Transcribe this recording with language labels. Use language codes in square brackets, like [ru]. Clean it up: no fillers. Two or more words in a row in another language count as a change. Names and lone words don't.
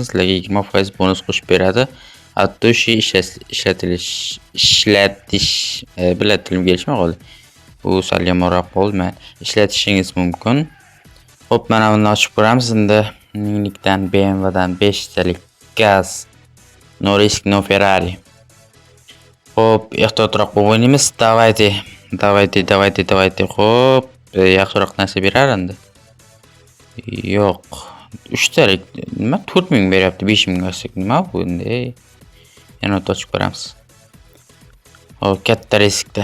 [uz] Sizlarga 20% bonus qo'shib beradi. Hatto shu ishlatish bilan tilim kelishmay qoldi. Bu sal yomonroq bo'ldi. Ishlatishingiz mumkin. Hop, mana buni ochib ko'ramiz. Endi minglikdan BMWdan 5 talik gaz. [en] No risk, no Ferrari. [uz] Hop, ehtiyotroq o'ynaymiz. Давайте. Hop, yaxshiroq narsa berar endi. Yo'q. 3 talik nima 4000 beryapti, 5000 ga olsak nima bu endi? Yana ochib ko'ramiz. Hop, katta riskda.